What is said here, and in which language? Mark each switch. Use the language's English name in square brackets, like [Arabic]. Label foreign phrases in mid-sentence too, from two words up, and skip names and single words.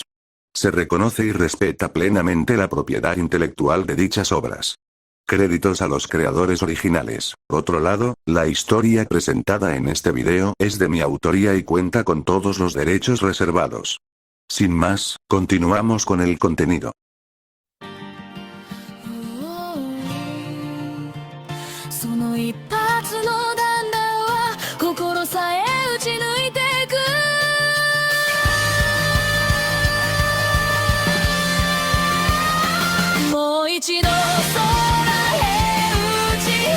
[Spanish] Se reconoce y respeta plenamente la propiedad intelectual de dichas obras. Créditos a los creadores originales. Por otro lado, la historia presentada en este video es de mi autoría y cuenta con todos los derechos reservados. Sin más, continuamos con el contenido. [Japanese] その一発の弾丸は心さえ打ち抜いていくもう一度空へ打ち放